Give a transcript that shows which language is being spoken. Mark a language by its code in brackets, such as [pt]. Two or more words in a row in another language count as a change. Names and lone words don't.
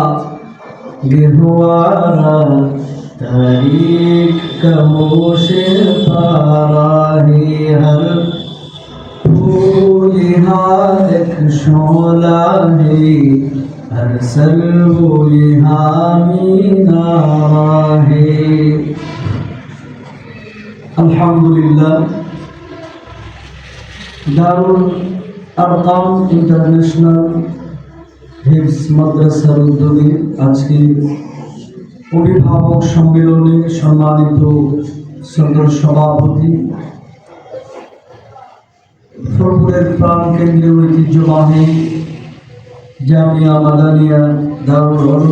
[ur] گہوارہ تاریخ کہوش پاراہی ہر پھول یہاں ایک شعلہ ہے ہر سر وہ یہاں مینارہ ہے [bn] الحمدللہ দারুল আরকাম ইন্টারন্যাশনাল হিফজ মাদ্রাসার উদ্যোগে আজকে অভিভাবক সম্মেলনে সম্মানিত সদর সভাপতি ফরপুরের প্রাণকেন্দ্রীয় ঐতিহ্যবাহী জামিয়া মাদানিয়া দারুল উলুম